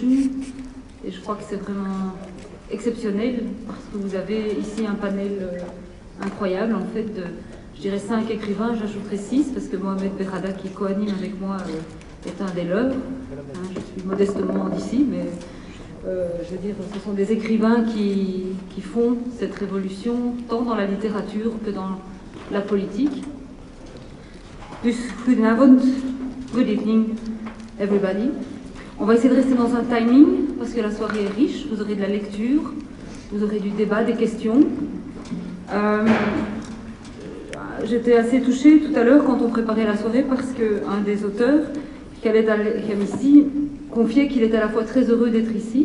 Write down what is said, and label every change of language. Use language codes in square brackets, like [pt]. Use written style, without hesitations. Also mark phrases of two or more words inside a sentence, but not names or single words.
[fr] Et je crois que c'est vraiment exceptionnel parce que vous avez ici un panel incroyable, en fait, de, je dirais 5 écrivains, j'ajouterai 6 parce que Mohamed Berrada, qui co-anime avec moi, est un des leurs. Je suis modestement d'ici, mais je veux dire, ce sont des écrivains qui font cette révolution tant dans la littérature que dans la politique. [nl] Dus goedenavond, [en] good evening everybody. [fr] On va essayer de rester dans un timing parce que la soirée est riche. Vous aurez de la lecture, vous aurez du débat, des questions. J'étais assez touchée tout à l'heure quand on préparait la soirée parce qu'un des auteurs, Khaled Al-Khamisi, confiait qu'il était à la fois très heureux d'être ici.